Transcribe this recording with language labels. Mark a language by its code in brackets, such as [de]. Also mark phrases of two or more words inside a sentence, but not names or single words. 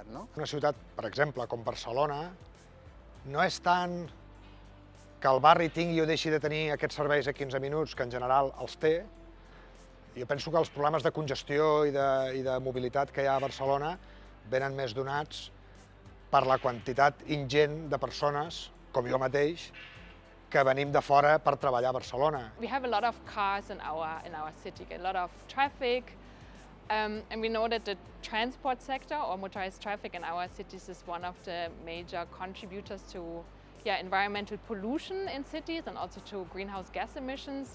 [ca] Una ciutat, per exemple, com Barcelona, no és tant que el barri tingui o deixi de tenir aquests serveis a 15 minuts, que en general els té. Jo penso que els problemes de congestió i de mobilitat que hi ha a Barcelona venen més donats per la quantitat ingent de persones, com jo mateix, que venim de fora per treballar a Barcelona. [en] We have a lot of cars in our city, a lot of traffic, and we know that the transport sector or motorized traffic in our cities is one of the major contributors to environmental pollution in cities and also to greenhouse gas emissions.